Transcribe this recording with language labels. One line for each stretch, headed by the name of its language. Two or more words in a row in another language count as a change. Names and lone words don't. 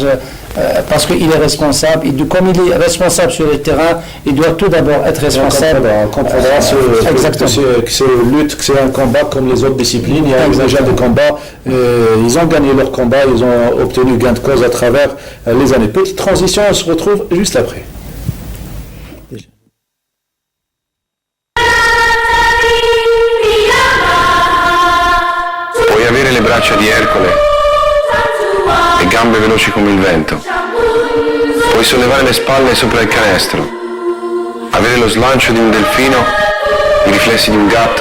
French: Parce qu'il est responsable, comme il est responsable sur le terrain, il doit tout d'abord être responsable. On comprendra que c'est une lutte, que c'est un combat comme les autres disciplines. Il y a déjà des combats, ils ont gagné leur combat, ils ont obtenu gain de cause à travers les années. Petite transition, on se retrouve juste après.
Italian: Puoi avere le braccia di Ercole e gambe veloci come il vento. Puoi sollevare le spalle sopra il canestro, avere lo slancio di un delfino, i riflessi di un gatto.